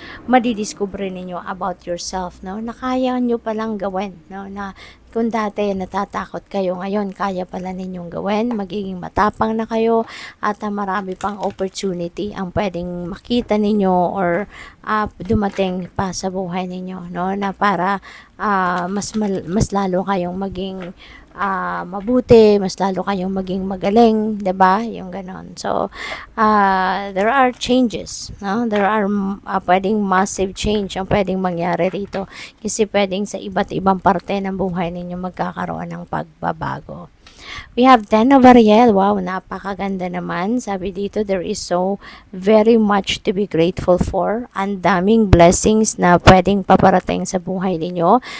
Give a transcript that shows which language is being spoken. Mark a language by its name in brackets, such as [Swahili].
[Filipino] madidiscover ninyo about yourself, no, na kaya nyo palang gawin, no, na kung dati natatakot kayo, ngayon kaya pala ninyong gawin, magiging matapang na kayo, at marami pang opportunity ang pwedeng makita ninyo or dumating pa sa buhay ninyo, no, na para mas lalo kayong maging mabuti, mas lalo kayong maging magaling, 'di ba? Yung ganon. [English] So, there are changes, no? [Filipino] There are pwedeng massive change ang pwedeng mangyari rito, kasi pwedeng sa iba't ibang parte ng buhay ninyo magkakaroon ng pagbabago. [English] We have 10 of Ariel. Wow, napakaganda naman. Sabi dito, there is so very much to be grateful for. [Filipino] Ang daming blessings na pwedeng paparating sa buhay ninyo.